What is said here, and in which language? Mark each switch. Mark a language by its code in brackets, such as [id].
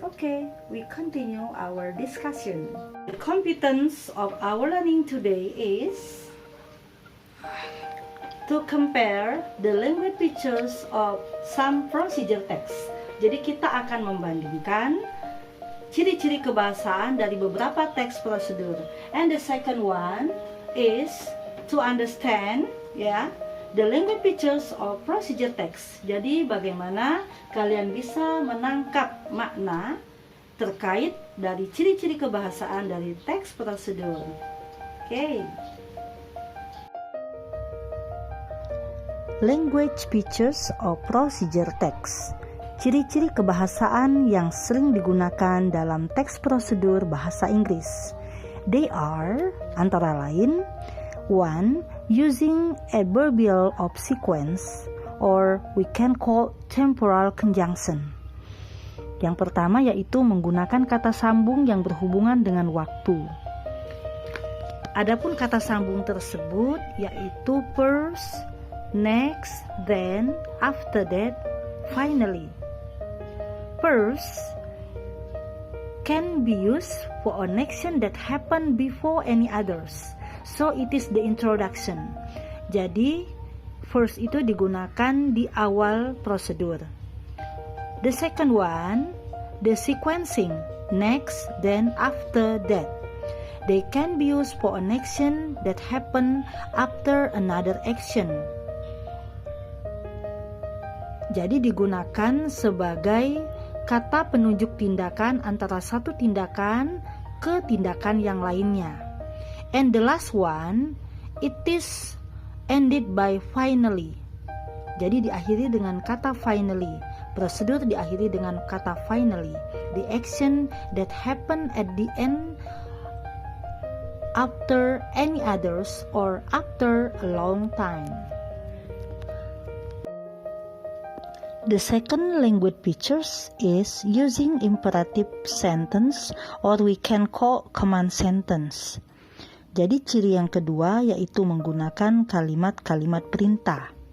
[en] Okay, we continue our discussion. The competence of our learning today is to compare the language features of some procedure text. [id] Jadi kita akan membandingkan ciri-ciri kebahasaan dari beberapa teks prosedur. [en] And the second one is to understand the language features of procedure text. [id] Jadi bagaimana kalian bisa menangkap makna terkait dari ciri-ciri kebahasaan dari teks prosedur. [en] Okay. Language features of procedure text. [id] Ciri-ciri kebahasaan yang sering digunakan dalam teks prosedur bahasa Inggris. [en] They are [id] antara lain 1. [en] Using adverbial of sequence or we can call temporal conjunction. [id] Yang pertama yaitu menggunakan kata sambung yang berhubungan dengan waktu. Adapun kata sambung tersebut yaitu first, next, then, after that, finally. [en] First can be used for an action that happened before any others. So it is the introduction. [id] Jadi first itu digunakan di awal prosedur. [en] The second one, the sequencing, next, then, after that. They can be used for an action that happened after another action. [id] Jadi digunakan sebagai kata penunjuk tindakan antara satu tindakan ke tindakan yang lainnya. [en] And the last one, it is ended by finally. [id] Jadi diakhiri dengan kata finally. Prosedur diakhiri dengan kata finally. [en] The action that happened at the end after any others or after a long time. The second language features is using imperative sentence or we can call command sentence. [id] Jadi ciri yang kedua yaitu menggunakan kalimat-kalimat perintah.